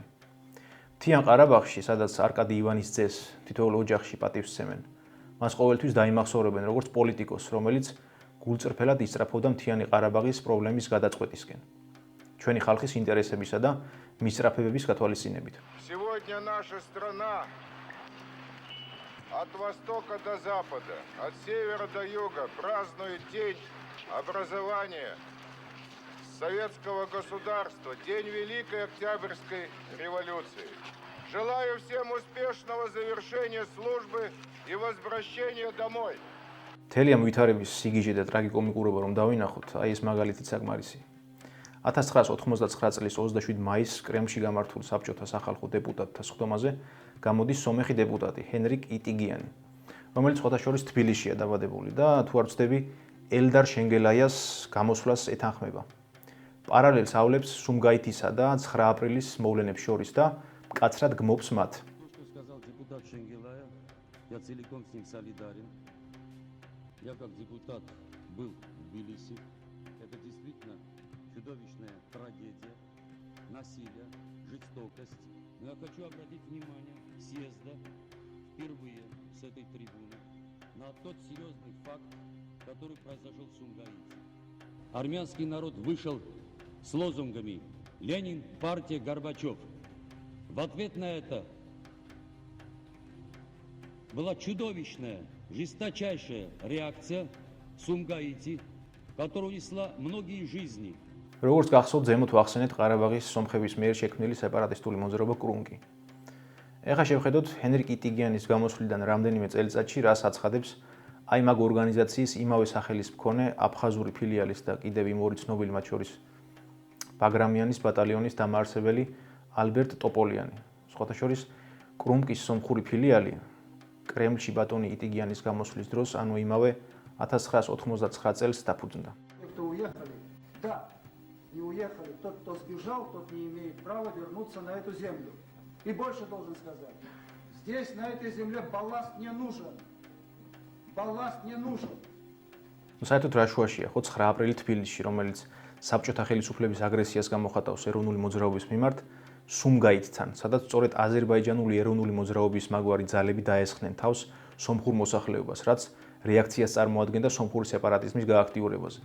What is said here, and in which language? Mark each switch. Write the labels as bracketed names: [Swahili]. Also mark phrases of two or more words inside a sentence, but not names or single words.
[Georgian] მთიან ყარაბაღში, სადაც არკადი ივანისძეს თითოეულ ოჯახში პატივს სცემენ, მას ყოველთვის დაიმახსოვრებენ როგორც პოლიტიკოს, რომელიც გულწრფელად ისწრაფობდა მთიანი ყარაბაღის პრობლემის გადაწყვეტისკენ, ჩვენი ხალხის ინტერესებისა და მისწრაფებების გათვალისწინებით. [Russian] Сегодня наша страна от востока до запада, от севера до юга празднует День образования советского государства, День Великой Октябрьской революции. Желаю всем успешного завершения службы и возвращения домой. [Georgian] მთელი ამ ვითარების სიგიჟე და ტრაგიკომიკურობა რომ დავინახოთ, აი ეს მაგალითიც საკმარისია. 1999 წლის 27 მაისს კრემლში გამართულ საბჭოთა სახალხო დეპუტატთა სხდომაზე გამოდის სომეხი დეპუტატი ჰენრიკ იტიგიანი, რომელიც სხვადასხვა თბილისშია დაბადებული და თუ არ ვცდები, ელდარ შენგელაიას გამოსვლას ეთანხმება. პარალელს ავლებს სუმგაითისა და 9 აპრილის მოვლენებს შორის და მკაცრად გმობს მათ. [Russian] Я целиком с ним солидарен. Я как депутат был в Тбилиси. Это действительно чудовищная трагедия, насилие, жестокость. Но я хочу обратить внимание съезда впервые с этой трибуны на тот серьезный факт, который произошел в Сумгаите. Армянский народ вышел с лозунгами «Ленин, партия, Горбачев». В ответ на это была чудовищная, жесточайшая реакция Сумгаити, которая унесла многие жизни. [Georgian] როგორც გახსოვთ, ზემოთ ვახსენეთ ყარაბაღის სომხების მიერ შექმნილი სეპარატისტული მოძრაობა კრუმკი. ეხლა შევხედოთ ჰენრიკ იტიგიანის გამოსვლიდან რამდენიმე წელიწადში რას აცხადებს აი მაგ ორგანიზაციის იმავე სახელის მქონე აფხაზური ფილიალის და კიდევ იმ ორი ცნობილი მათ შორის ბაგრამიანის ბატალიონის დამაარსებელი ალბერტ ტოპოლიანი. სხვათა შორის კრუმკის სომხური ფილიალი კრემლში ბატონი იტიგიანის გამოსვლის დროს, ანუ იმავე 1999 წელს დაფუძნდა. [Russian] Не уехали. Тот, кто сбежал, тот не имеет права вернуться на эту землю. И больше должен сказать. Здесь, на этой земле, балласт не нужен. Балласт не нужен. [Georgian] საერთოდ რა შუაშია, ხო 9 აპრილი თბილისში, რომელიც საბჭოთა ხელისუფლების აგრესიას გამოხატავს ეროვნული მოძრაობის მიმართ, სუმგაითთან, სადაც სწორედ აზერბაიჯანული ეროვნული მოძრაობის მაგვარი ძალები დაესხნენ თავს სომხურ მოსახლეობას, რაც რეაქციას წარმოადგენდა სომხური სეპარატიზმის გააქტიურებაზე.